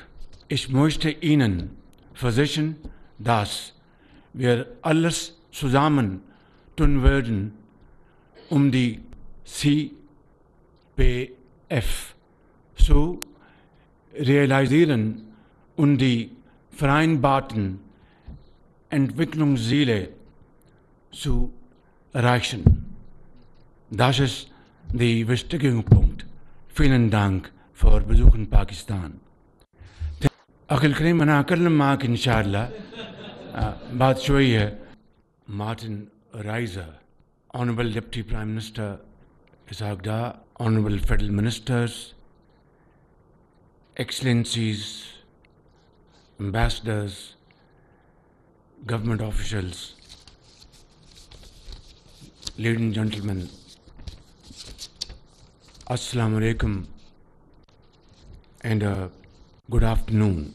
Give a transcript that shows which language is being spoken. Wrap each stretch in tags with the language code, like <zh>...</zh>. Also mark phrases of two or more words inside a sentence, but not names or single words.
<de>Ich möchte Ihnen versichern, dass wir alles zusammen tun werden, um die CPF zu realisieren und die vereinbarten Entwicklungsziele zu erreichen. Das ist der wichtige Punkt. Vielen Dank für Besuch in Pakistan.</de> <ar>أخي الكريم أنا أكلم معك إن شاء الله بعد شوية.</ar> <en>Martin Reiser, Honorable Deputy Prime Minister Ishaq Dar, Honorable Federal Ministers, Excellencies, Ambassadors, government officials, ladies and gentlemen,</en> <ar>السلام عليكم</ar> <en>and good afternoon.</en>